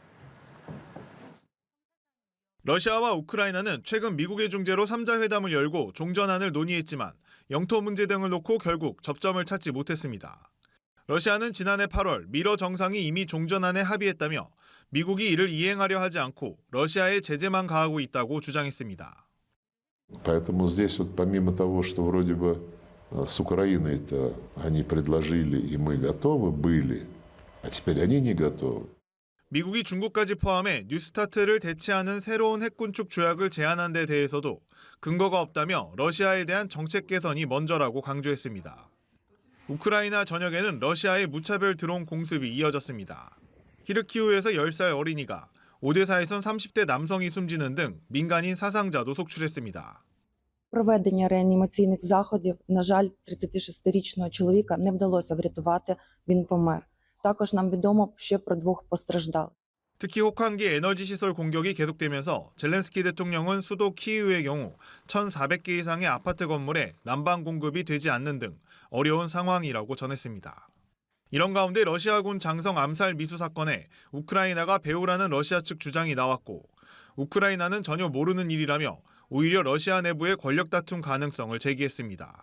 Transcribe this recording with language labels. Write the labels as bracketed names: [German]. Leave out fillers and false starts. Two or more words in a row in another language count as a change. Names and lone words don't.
[Korean] 러시아와 우크라이나는 최근 미국의 중재로 3자 회담을 열고 종전안을 논의했지만 영토 문제 등을 놓고 결국 접점을 찾지 못했습니다. 러시아는 지난해 8월 미러 정상이 이미 종전안에 합의했다며 미국이 이를 이행하려 하지 않고 러시아에 제재만 가하고 있다고 주장했습니다. [Russian] Поэтому здесь вот помимо того, что вроде бы с Украиной-то они предложили и мы готовы были, а теперь они не готовы. [Korean] 미국이 중국까지 포함해 뉴스타트를 대체하는 새로운 핵군축 조약을 제안한 데 대해서도 근거가 없다며 러시아에 대한 정책 개선이 먼저라고 강조했습니다. 우크라이나 전역에는 러시아의 무차별 드론 공습이 이어졌습니다. 키르키우에서 10살 어린이가 오데사에선 30대 남성이 숨지는 등 민간인 사상자도 속출했습니다. [Ukrainian] Проведення реанімаційних заходів, на жаль, 36-річного чоловіка не вдалося врятувати, він помер. також нам відомо ще про 2 постраждалих. [Korean] 특히 혹한기 에너지 시설 공격이 계속되면서 젤렌스키 대통령은 수도 키이우의 경우 1,400개 이상의 아파트 건물에 난방 공급이 되지 않는 등 어려운 상황이라고 전했습니다. 이런 가운데 러시아군 장성 암살 미수 사건에 우크라이나가 배후라는 러시아 측 주장이 나왔고 우크라이나는 전혀 모르는 일이라며 오히려 러시아 내부의 권력 다툼 가능성을 제기했습니다.